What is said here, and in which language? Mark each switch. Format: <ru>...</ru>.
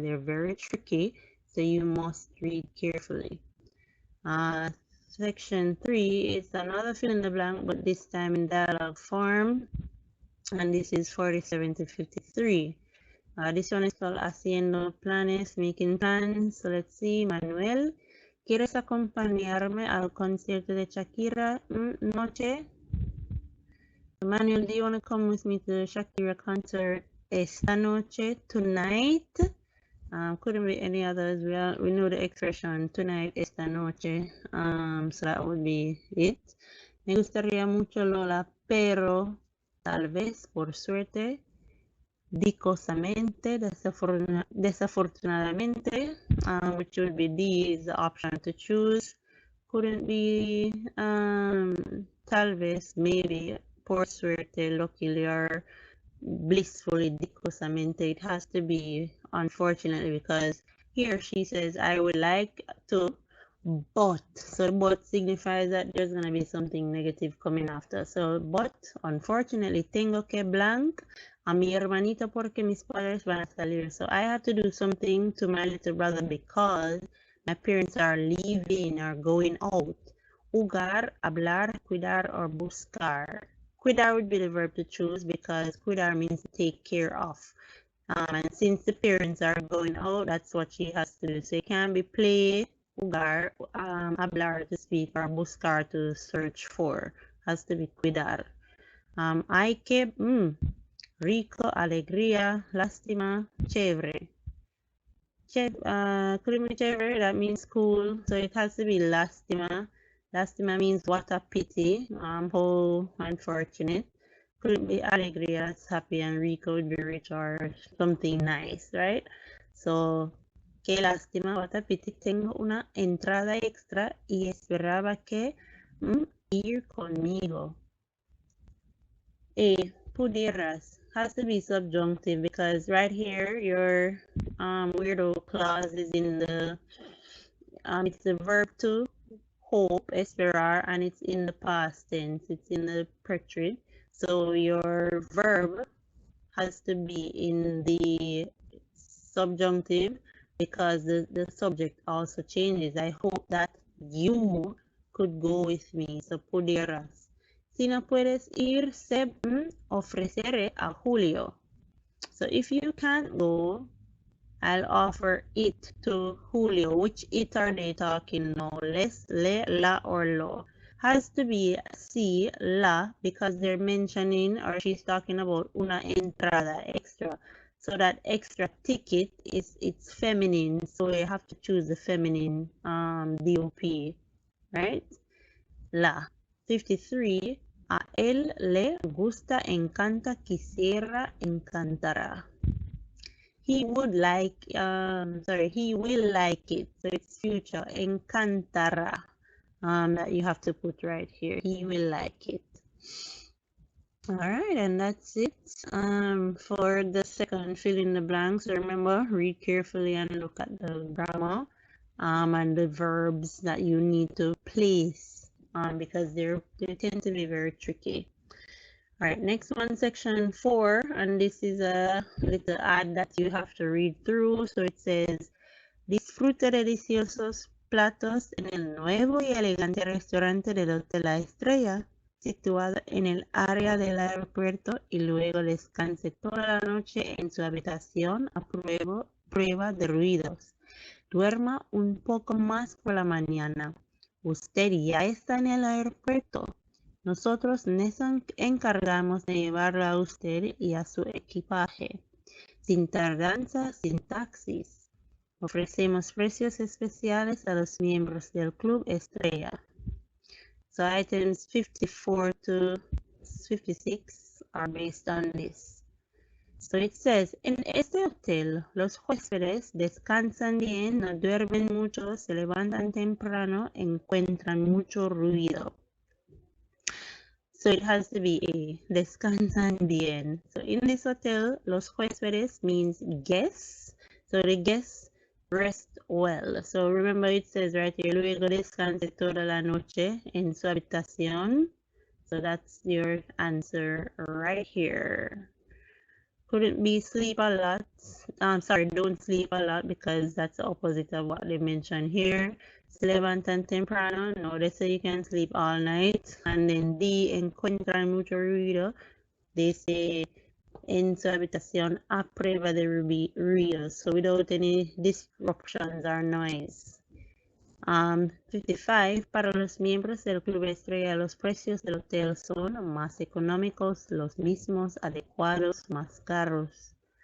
<en>They're very tricky, so you must read carefully. Section 3 is another fill in the blank, but this time in dialogue form, and this is 47 to 53. This one is called Haciendo Planes, Making Plans. So let's see, Manuel.</en> <es>¿Quieres acompañarme al concierto de Shakira noche?</es> <en>Manuel, do you want to come with me to the Shakira concert</en> <es>esta noche,</es> <en>tonight? Couldn't be any others. We know the expression tonight,</en> <es>esta noche.</es> <en>So that would be it.</en> <es>Me gustaría mucho, Lola, pero tal vez, por suerte, dicosamente, desafortunadamente,</es> <en>which would be D is the option to choose, couldn't be</en> <es>tal vez,</es> <en>maybe,</en> <es>por suerte,</es> <en>luckily, or blissfully,</en> <es>dicosamente.</es> <en>It has to be unfortunately, because here she says, I would like to, but. So but signifies that there's going to be something negative coming after. So but, unfortunately,</en> <es>tengo que blank a mi hermanito porque mis padres van a salir.</es> <en>So I have to do something to my little brother because my parents are leaving or going out.</en> <es>Jugar, hablar, cuidar, or buscar.</es> <en>Cuidar would be the verb to choose because cuidar means to take care of. And since the parents are going out, that's what she has to do. So it can be play, jugar, hablar to speak, or buscar to search for. Has to be cuidar.</en> <es>Hay que, rico, alegría, lástima, chévere.</es> <en>Chévere, that means cool. So it has to be lástima. Lástima means what a pity. How unfortunate. Couldn't be alegría, that's happy, and rico would be rich or something nice, right? So,</en> <es>qué lástima,</es> <en>what a pity.</en> <es>Tengo una entrada extra y esperaba que ir conmigo.</es> <en>Pudieras has to be subjunctive because right here your weirdo clause is in the it's the verb to hope, esperar, and it's in the past tense. It's in the preterite. So your verb has to be in the subjunctive because the subject also changes. I hope that you could go with me. So pudieras.</en> <es>Si no puedes ir, se ofreceré a Julio.</es> <en>So if you can't go, I'll offer it to Julio. Which it are they talking now? Les, le, la, or lo? Has to be si, la, because they're mentioning, or she's talking about</en> <es>una entrada extra.</es> <en>So that extra ticket it's feminine. So you have to choose the feminine DOP, right? La. 53.</en> <es>A él le gusta, encanta, quisiera, encantará.</es> <en>He would like, he will like it. So it's future, encantará. That you have to put right here. He will like it. All right, and that's it for the second fill in the blanks. So remember, read carefully and look at the grammar and the verbs that you need to place. Because they tend to be very tricky. All right, next one, section 4, and this is a little ad that you have to read through. So it says,</en> <es>disfrute deliciosos platos en el nuevo y elegante restaurante del Hotel La Estrella, situado en el área del aeropuerto, y luego descanse toda la noche en su habitación a prueba de ruidos. Duerma un poco más por la mañana. Usted ya está en el aeropuerto. Nosotros nos encargamos de llevarlo a usted y a su equipaje. Sin tardanza, sin taxis. Ofrecemos precios especiales a los miembros del Club Estrella.</es> <en>So items 54 to 56 are based on this. So it says,</en> <es>en este hotel, los huéspedes descansan bien, no duermen mucho, se levantan temprano, encuentran mucho ruido.</es> <en>So it has to be a descansan bien. So in this hotel,</en> <es>los huéspedes</es> <en>means guests. So the guests rest well. So remember it says right here,</en> <es>luego descanse toda la noche en su habitación.</es> <en>So that's your answer right here. Couldn't be sleep a lot. Don't sleep a lot because that's the opposite of what they mentioned here.</en> <es>Se levantan temprano.</es> <en>No, they say you can sleep all night. And then D,</en> <es>encuentran mucho ruido.</es> <en>They say</en> <es>en su habitación a prueba de ruido.</es> <en>So without any disruptions or noise. 55.</en> <es>Para los miembros del Club Estrella, los precios del hotel son más económicos, los mismos, adecuados, más caros.</es>